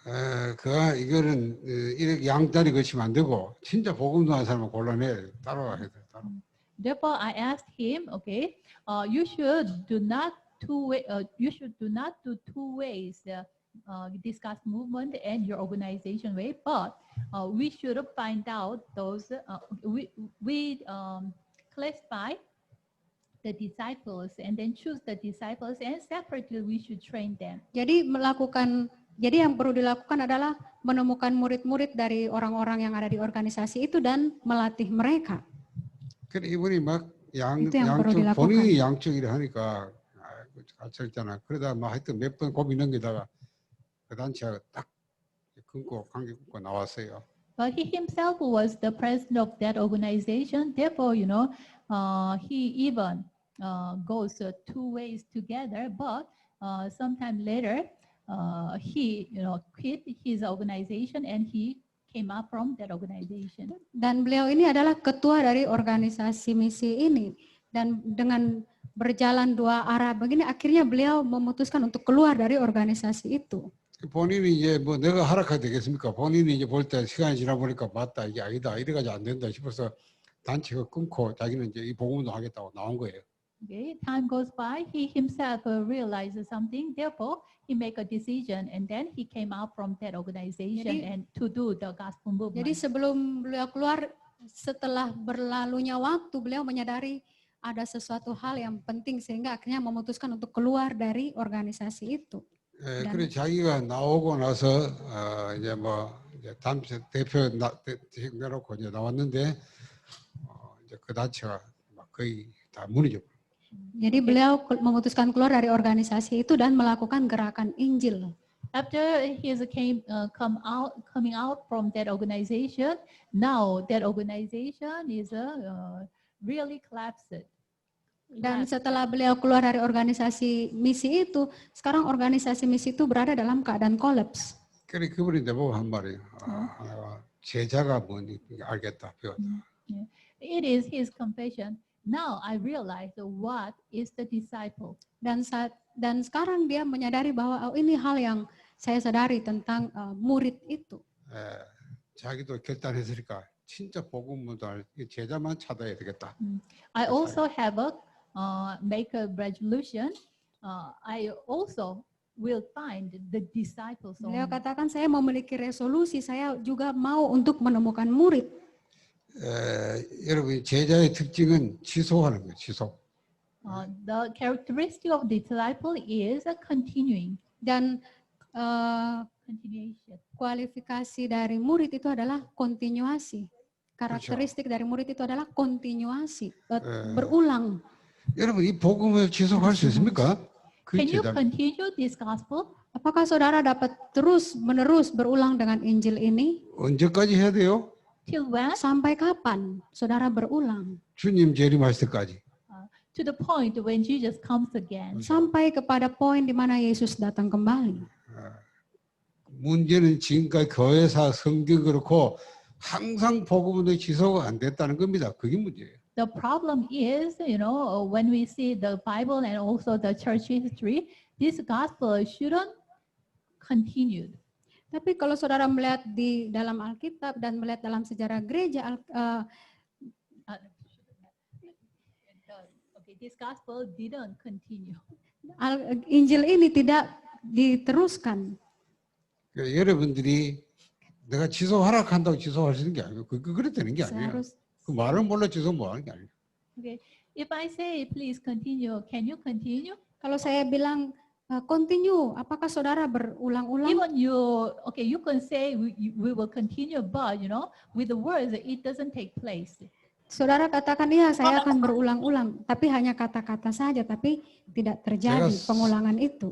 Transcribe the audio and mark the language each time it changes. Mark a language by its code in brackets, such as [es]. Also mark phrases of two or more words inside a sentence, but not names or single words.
[ko] 이거는 이렇게 양다리 거치면 안 되고 진짜 복음도하는 사람을 골라내 따라와야 돼. 따라. [en] Therefore, I asked him, okay, you should do not do two ways. Discuss movement and your organization way, but we should find out those. We classify the disciples and then choose the disciples, and separately we should train them. [id] Jadi yang perlu dilakukan adalah menemukan murid-murid dari orang-orang yang ada di organisasi itu dan melatih mereka. [ko] 그래 이분이 막 [id] itu yang perlu [ko] 양쪽 [id] dilakukan. [ko] 본인이 양쪽이라 하니까 갇혔잖아. 그러다 막 하여튼 몇 번 고민 넘기다가 그 단체가 딱 끊고 관계 끊고 나왔어요. [en] But he himself was the president of that organization. Therefore, he even goes two ways together. But sometime later, he quit his organization and he came up from that organization. [id] Dan beliau ini adalah ketua dari organisasi misi ini. Dan dengan berjalan dua arah begini, akhirnya beliau memutuskan untuk keluar dari organisasi itu. [ko] 본인이 이제 뭐 내가 하락하게 되겠습니까? 본인이 이제 볼 때 시간이 지나 보니까 맞다 이게 아니다 이래가지고 안 된다 싶어서 단체가 끊고 자기는 이제 이 복음도 하겠다고 나온 거예요. [en] Okay, time goes by. He himself realizes something. Therefore, he make a decision, and then he came out from that organization and to do the gospel movement. [id] Jadi sebelum beliau keluar, setelah berlalunya waktu, beliau menyadari ada sesuatu hal yang penting sehingga akhirnya memutuskan untuk keluar dari organisasi itu. [ko] 그래 자기가 나오고 나서 이제 뭐 이제 단체 대표 내놓고 이제 나왔는데 이제 그 단체가 막 거의 다 무너져. [id] Jadi beliau memutuskan keluar dari organisasi itu dan melakukan gerakan Injil. [en] After he coming out from that organization, now that organization is really collapsed. [id] Dan setelah beliau keluar dari organisasi misi itu, sekarang organisasi misi itu berada dalam keadaan kolaps. [ko] 그래 그분이 내보고 한 말이에요. 내가 제자가 뭔지 알겠다 배웠다. [en] It is his confession. Now I realize what is the disciple. [id] Dan sekarang dia menyadari bahwa ini hal yang saya sadari tentang murid itu. [ko] 자기도 결단했으니까 진짜 복음문도 제자만 찾아야 되겠다. [en] I also have make a resolution. I also will find the disciples. [id] Beliau katakan saya memiliki resolusi, saya juga mau untuk menemukan murid. [ko] 여러분 제자의 특징은 지속하는 거예요. 지속. [en] The characteristic of the disciple is continuing. [id] Dan continuation. Kualifikasi dari murid itu adalah kontinuasi. Karakteristik dari murid itu adalah kontinuasi, berulang. [ko] 여러분 이 복음을 지속할 수 있습니까? [en] Can you continue this gospel? [id] Apakah saudara dapat terus-menerus berulang dengan Injil ini? [ko] 언제까지 해야 돼요? [en] Till when? [id] Sampai kapan saudara berulang? [ko] 주님 재림하실 때까지. [en] To the point when Jesus comes again. [id] Sampai kepada poin di mana Yesus datang kembali. [ko] 문제는 지금까지 교회사 성경 그렇고 항상 복음운동이 지속가 안 됐다는 겁니다. 그게 문제예요. [en] The problem is, when we see the Bible and also the church history, this gospel shouldn't continue. [id] Tapi kalau saudara melihat di dalam Alkitab dan melihat dalam sejarah gereja, [en] Okay, this gospel didn't continue. [id] Injil ini tidak diteruskan. [ko] 그러니까 여러분들이 내가 지속 하락한다고 지속할 수 있는 게 아니고 그랬다는 게 아니에요. [id] Seharus- [ko] 그 말은 몰라 지속 뭐 하는 게 아니에요. [en] Okay, if I say please continue, can you continue? [id] Kalau saya bilang continue, apakah saudara berulang-ulang? [en] Even you can say we will continue, but with the words it doesn't take place. [id] Saudara katakan iya, saya akan berulang-ulang, tapi hanya kata-kata saja, tapi tidak terjadi pengulangan itu.